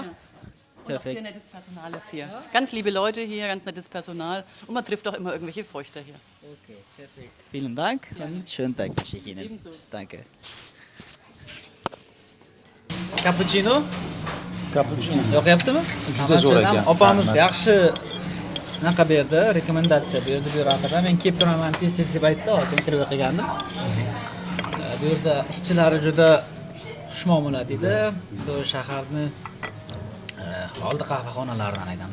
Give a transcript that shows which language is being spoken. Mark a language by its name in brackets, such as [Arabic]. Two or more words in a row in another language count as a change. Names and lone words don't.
[German] Und auch sehr Perfekt. nettes Personal ist hier. Ganz liebe Leute hier, ganz nettes Personal und man trifft auch immer irgendwelche Feuchter hier. Okay, perfekt. Vielen Dank und schönen Tag wünsche ich Ihnen. Ebenso. Danke. Cappuccino? Cappuccino. [Uzbek] Yoqyaptimi? Juda zo'r ekan. Opamiz Rahmat. yaxshi naqa berdi, rekomendatsiya berdi bu haqida. Men kelib turaman tez deb aytdi, intervyu qilgandim. Bu yerda ishchilari juda xushmuomala dedi. Bu shaharni oldi qahvaxonalaridan ekan.